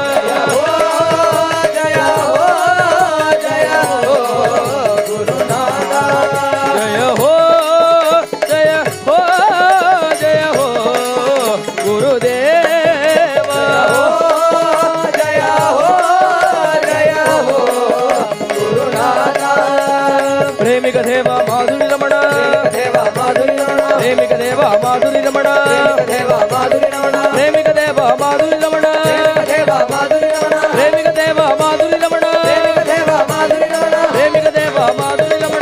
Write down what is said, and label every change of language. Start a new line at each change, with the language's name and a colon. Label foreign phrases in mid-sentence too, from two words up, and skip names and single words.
Hindi: जय हो गुरुनाथा जय हो जय हो जय हो गुरुदेवा जय हो गुरुनाथा
Kannada: ಪ್ರೇಮಿಕ ದೇವ ಮಾಧುರಿ ರಮಣ ದೇವ ಮಾಧುರಿ ರಮಣ ಪ್ರೇಮಿಕ ದೇವ ಮಾಧುರಿ ರಮಣ ದೇವ ಮಾಧುರಿ ರಮಣ ಪ್ರೇಮಿಕ ದೇವ ಮಾಧುರಿ ರಮಣ ದೇವ ಮಾಧುರಿ ರಮಣ ಪ್ರೇಮಿಕ ದೇವ ಮಾಧುರಿ ರಮಣ ದೇವ ಮಾಧುರಿ ರಮಣ ಪ್ರೇಮಿಕ ದೇವ ಮಾಧುರಿ ರಮಣ